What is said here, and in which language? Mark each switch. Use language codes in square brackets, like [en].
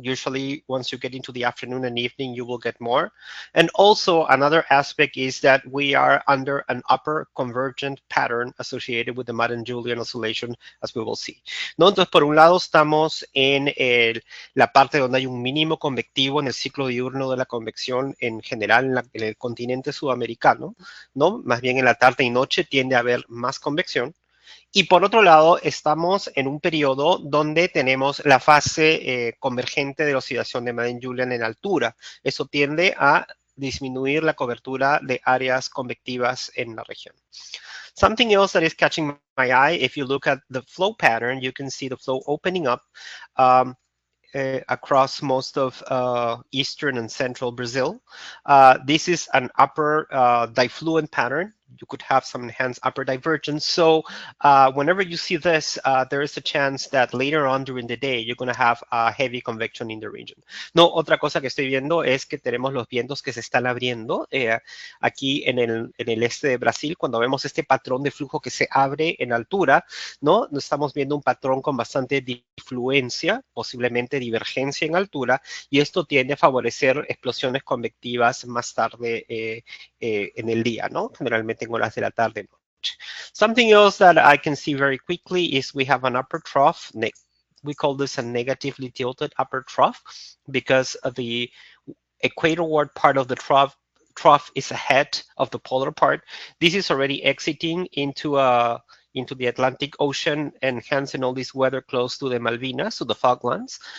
[en] Usually, once you get into the afternoon and evening, you will get more. And also, another aspect is that we are under an upper convergent pattern associated with the Madden-Julian oscillation, as we will see. [es] ¿No? Entonces, por un lado, estamos en la parte donde hay un mínimo convectivo en el ciclo diurno de la convección en general en el continente sudamericano, ¿no? Más bien en la tarde y noche tiende a haber más convección. Y por otro lado, estamos en un periodo donde tenemos la fase convergente de la oscilación de Madden-Julian en altura. Eso tiende a disminuir la cobertura de áreas convectivas en la región. [en] Something else that is catching my eye, if you look at the flow pattern, you can see the flow opening up across most of eastern and central Brazil. This is an upper difluent pattern. You could have some enhanced upper divergence. So whenever you see this, there is a chance that later on during the day, you're going to have heavy convection in the region. [es] No, otra cosa que estoy viendo es que tenemos los vientos que se están abriendo aquí en el este de Brasil. Cuando vemos este patrón de flujo que se abre en altura, ¿no? Estamos viendo un patrón con bastante difluencia, posiblemente divergencia en altura, y esto tiende a favorecer explosiones convectivas más tarde en el día, ¿no? Generalmente en horas de la tarde. [en] Something else that I can see very quickly is we have an upper trough. We call this a negatively tilted upper trough because of the equatorward part of the trough is ahead of the polar part. This is already exiting into the Atlantic Ocean, enhancing all this weather close to the Malvinas, to the Falklands.